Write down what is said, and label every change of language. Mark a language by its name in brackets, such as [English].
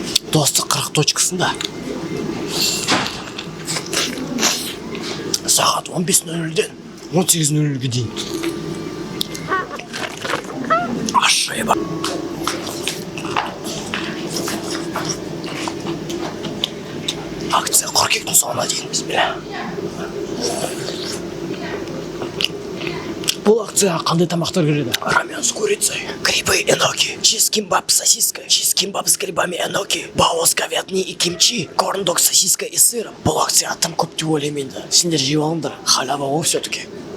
[Kazakh] Достық 40 точкасында сағат 15:00-ден 18:00-ге дейін ашайба. Акция қыркүйектің соңына дейін. Бісміллә. Бұл акцияға қандай тамақтар кіреді? [Russian] Рамен с курицей, грибы и ноги, чиз-кимбап с сосиской, чиз-кимбап с грибами и ноги, бао с говядиной и кимчи, корн-дог с сосиской и сыром. [Kazakh] Бұл акция тым көп деп ойлаймын енді. Сендер жеп алыңдар, халява ғой все-таки.